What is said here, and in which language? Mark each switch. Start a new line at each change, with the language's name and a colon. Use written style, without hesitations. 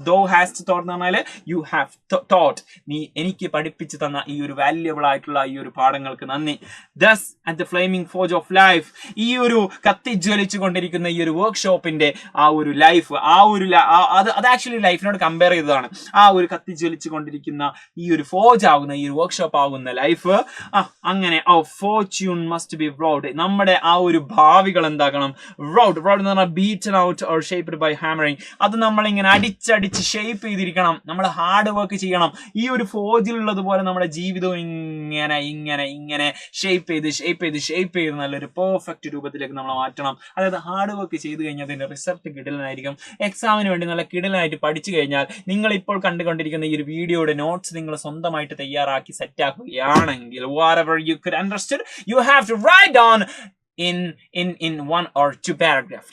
Malayalam: Though has thought എന്ന് പറഞ്ഞാൽ
English: You have thought.
Malayalam: നീ എനിക്ക് പഠിപ്പിച്ചു തന്ന ഈ ഒരു വാല്യബിൾ ആയിട്ടുള്ള ഈ ഒരു പാഠങ്ങൾക്ക് നന്ദി.
English: Thus at the flaming forge of life.
Malayalam: ഈ ഒരു കത്തിജ്വലിച്ചു കൊണ്ടിരിക്കുന്ന ഈ ഒരു വർക്ക്ഷോപ്പിന്റെ ആ ഒരു ലൈഫ്, അത് ആക്ച്വലി ലൈഫിനോട് കമ്പയർ ചെയ്തതാണ്. ആ ഒരു കത്തിജ്വലിച്ചു കൊണ്ടിരിക്കുന്ന ഈ ഒരു ഫോർജ് ആകുന്ന, ഈ ഒരു വർക്ക്ഷോപ്പ് ആകുന്ന ലൈഫ്. അങ്ങനെ
English: Fortune must be wrought.
Malayalam: നമ്മുടെ ആ ഒരു ഭാവികൾ എന്താക്കണം?
English: wrought
Malayalam: എന്ന് പറഞ്ഞാൽ
English: beaten out or shaped by hammering.
Malayalam: അത് നമ്മളിങ്ങനെ അടിച്ചടിച്ച് ഷേപ്പ് ചെയ്തിരിക്കണം. നമ്മൾ ഹാർഡ് വർക്ക് ചെയ്യണം. ഈ ഒരു ഫോർജിലുള്ളതുപോലെ നമ്മുടെ ജീവിതവും ഇങ്ങനെ ഷേപ്പ് ചെയ്ത് നല്ലൊരു പെർഫെക്റ്റ് രൂപത്തിലേക്ക് നമ്മൾ മാറ്റണം. അതായത് ഹാർഡ് വർക്ക് ചെയ്ത് കഴിഞ്ഞാൽ അതിന്റെ റിസൾട്ട് കിടലനായിരിക്കും. എക്സാമിന് വേണ്ടി നല്ല കിടലനായിട്ട് പഠിച്ചു കഴിഞ്ഞാൽ നിങ്ങൾ ഇപ്പോൾ കണ്ടുകൊണ്ടിരിക്കുന്ന ഈ ഒരു വീഡിയോയുടെ നോട്ട്സ് നിങ്ങൾ സ്വന്തമായിട്ട് തയ്യാറാക്കി സെറ്റ് ആക്കുകയാണെങ്കിൽ
English: whatever you could understand, you have to write down in 1 or 2 paragraph.